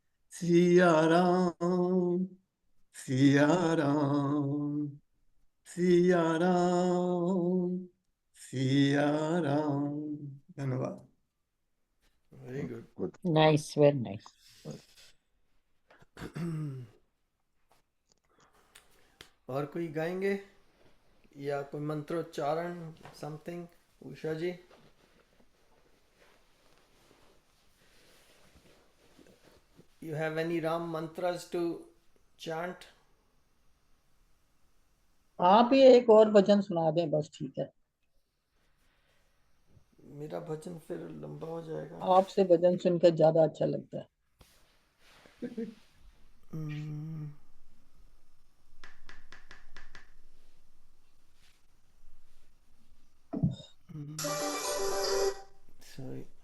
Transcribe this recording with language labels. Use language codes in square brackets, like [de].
[hi] सिया राम, सिया राम, सिया राम, सिया राम। धन्यवाद। [en] Very good. Good. Nice, very nice. [hi] और कोई गाएंगे या कोई मंत्रोच्चारण something? [en] Usha ji, you have any Ram mantras to chant? [hi] आप ही एक और भजन सुना दें बस, ठीक है। मेरा भजन फिर लंबा हो जाएगा। आपसे भजन सुनकर ज्यादा अच्छा लगता है। [en] Hmm, sorry.